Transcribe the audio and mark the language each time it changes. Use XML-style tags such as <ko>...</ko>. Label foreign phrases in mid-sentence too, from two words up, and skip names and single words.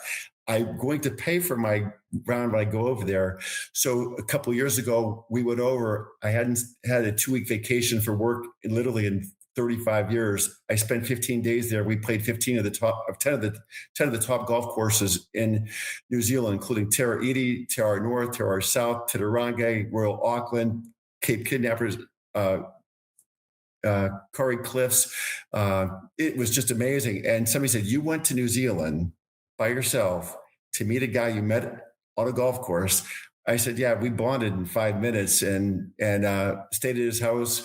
<en>I'm going to pay for my round when I go over there." So a couple of years ago, we went over. I hadn't had a 2-week vacation for work in 35 years. I spent 15 days there. We played 10 of the top golf courses in New Zealand, including Te Iti, Te Ara North, Te Ara South, Tauranga, Royal Auckland, Cape Kidnappers, Curry Cliffs. It was just amazing. And somebody said, "You went to New Zealand by yourself to meet a guy you met on a golf course." I said, "Yeah, we bonded in 5 minutes and stayed at his house."</en>